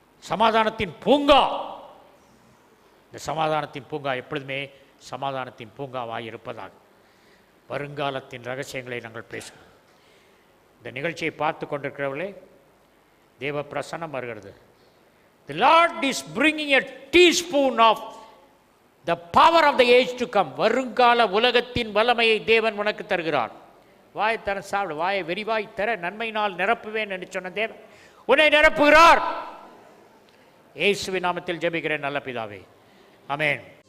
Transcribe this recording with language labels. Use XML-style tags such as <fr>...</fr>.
<ta>சமாதானத்தின் பூங்கா. இந்த சமாதானத்தின் பூங்கா எப்பொழுதுமே சமாதானத்தின் பூங்காவாக இருப்பதாக. வருங்காலத்தின் ரகசியங்களை நாங்கள் பேசுவோம். இந்த நிகழ்ச்சியை பார்த்து கொண்டிருக்கிறவர்களே, தேவ பிரசன்னம் வருகிறது.</ta> <en>The Lord is bringing a teaspoon of the power of the age to come.</en> <ta>வருங்கால உலகத்தின் வல்லமையை தேவன் உனக்கு தருகிறார். வாயை தர சாப்பிடு, வாயை வெறிவாய் தர நன்மையினால் நிரப்புவேன் என்று சொன்ன தேவன் உன்னை நிரப்புகிறார். இயேசுவின் நாமத்தில் ஜெபிக்கிறேன் நல்ல பிதாவே, ஆமென்.</ta>